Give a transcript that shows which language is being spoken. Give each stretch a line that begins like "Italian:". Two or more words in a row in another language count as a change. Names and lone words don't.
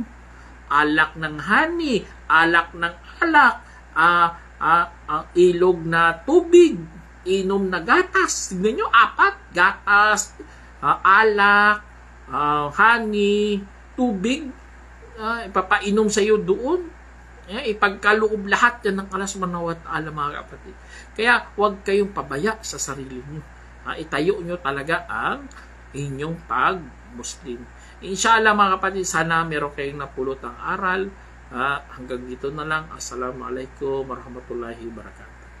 Filipino: Alak ng honey, alak ng alak, ilog na tubig, inom na gatas. Tignan nyo, 4. Gatas, alak, honey, tubig, ipapainom sa iyo doon. Ipagkaloob lahat yan ng Allah
Arabic: سبحانه وتعالى
Filipino: mga kapatid. Kaya huwag kayong pabaya sa sarili nyo. Itayo nyo talaga ang inyong pag-Muslim. Inshallah mga kapatid, sana meron kayong napulot ang aral. Hanggang dito na lang.
Arabic: السلام عليكم ورحمة الله وبركاته.